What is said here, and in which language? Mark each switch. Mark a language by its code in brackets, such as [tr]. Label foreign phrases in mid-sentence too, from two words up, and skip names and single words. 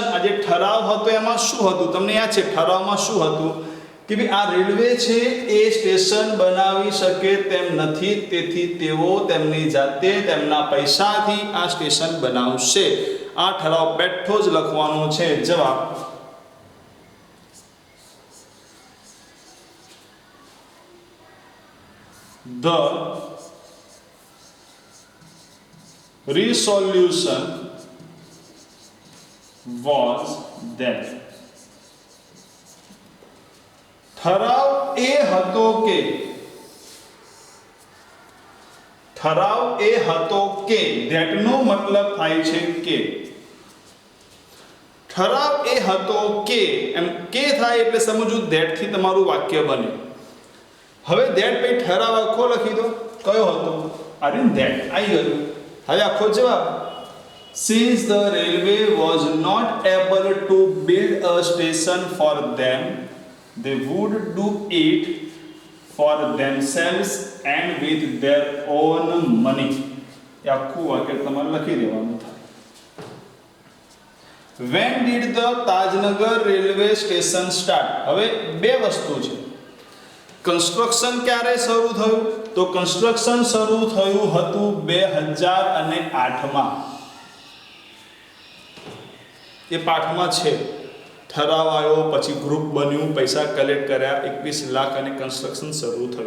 [gu] આ જે ઠરાવ હતો એમાં શું હતું? તમને યાદ છે ઠરાવમાં શું હતું? કે ભાઈ આ રેલવે છે એ સ્ટેશન બનાવી શકે તેમ નથી, તેથી તેઓ તેમની જાતે તેમના પૈસાથી આ સ્ટેશન બનાવશે. આ ઠરાવ બેઠો જ લખવાનો છે. જવાબ [en] the resolution was then. [gu] ઠરાવ એ હતો કે that નો મતલબ થાય છે કે ઠરાવ એ હતો કે એમ કે થાય એટલે સમજવું that થી તમારું વાક્ય બને. હવે that પછી ઠરાવ આખો લખી દો. કયો હતો? અરે that આવી ગયું. હવે આખો જવાબ. [en] Since the railway was not able to build a station for them, they would do it for themselves and with their own money. [gu] એ આખું વાક્ય તમારે લખી દેવાનું થાય. [en] When did the Tajnagar railway station start? [gu] હવે બે વસ્તુ છે. કન્સ્ટ્રક્શન ક્યારે શરૂ થયું? તો કન્સ્ટ્રક્શન શરૂ થયું હતું 2008 માં. એ પાઠમાં છે. ઠરાવ આવ્યો, પછી ગ્રુપ બન્યું, પૈસા કલેક્ટ કર્યા, 21 લાખ અને કન્સ્ટ્રક્શન શરૂ થયું.